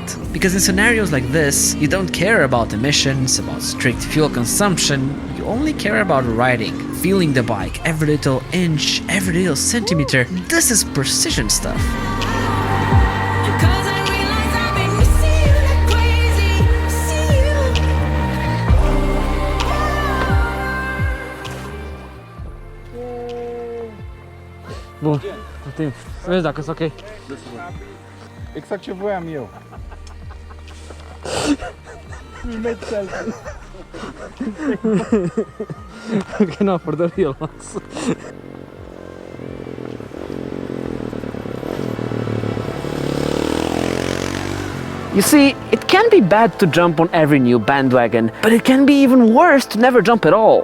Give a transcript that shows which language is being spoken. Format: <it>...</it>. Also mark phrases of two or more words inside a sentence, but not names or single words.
<en>Because in scenarios like this, you don't care about emissions, about strict fuel consumption, you only care about riding, feeling the bike, every little inch, every little centimeter. This is precision stuff. 'Cause I realize I've been missing you like crazy. Missing you.</en> <ro>Bun, putem. Vezi dacă sunt ok. Exact ce voiam eu. Filmezi selfie.</ro> <en>Okay, no, for the real ones. You see, it can be bad to jump on every new bandwagon, but it can be even worse to never jump at all.</en>